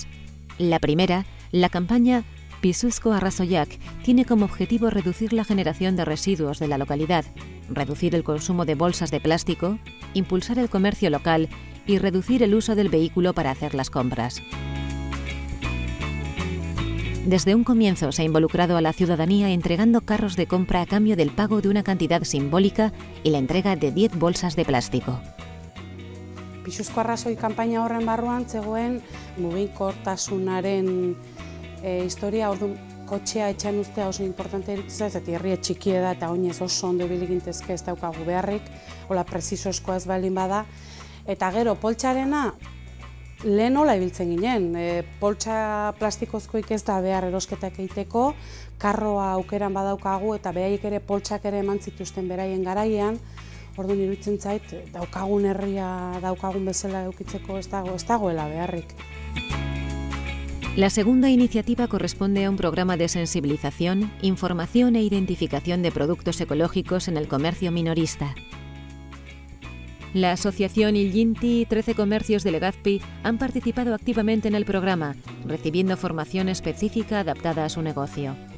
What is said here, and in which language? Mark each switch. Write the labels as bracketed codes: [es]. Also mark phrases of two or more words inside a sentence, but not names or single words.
[es] La primera, la campaña Pisuzko Arrazoiak, tiene como objetivo reducir la generación de residuos de la localidad, reducir el consumo de bolsas de plástico, impulsar el comercio local y reducir el uso del vehículo para hacer las compras. Desde un comienzo se ha involucrado a la ciudadanía entregando carros de compra a cambio del pago de una cantidad simbólica y la entrega de 10 bolsas de plástico. [eu] Pisuzko arrazoi kanpaina horren barruan zegoen mugikortasunaren historia, orduan kotxea etxean ustea oso importante iruditzen zait, herria txikia da eta oinez oso ondo ibili gintezke ez daukagu beharrik, hola prezisozkoa ez baldin bada. Eta gero poltsarena lehen hola ibiltzen ginen, poltsa plastikozkoik ez da behar erosketak egiteko, karroa aukeran badaukagu eta behaiek ere poltsak ere eman zituzten beraien garaian, orduan iruditzen zait, daukagun herria daukagun bezala edukitzeko ez dagoela beharrik. [es] La segunda iniciativa corresponde a un programa de sensibilización, información e identificación de productos ecológicos en el comercio minorista. La asociación Illinti y 13 comercios de Legazpi han participado activamente en el programa, recibiendo formación específica adaptada a su negocio.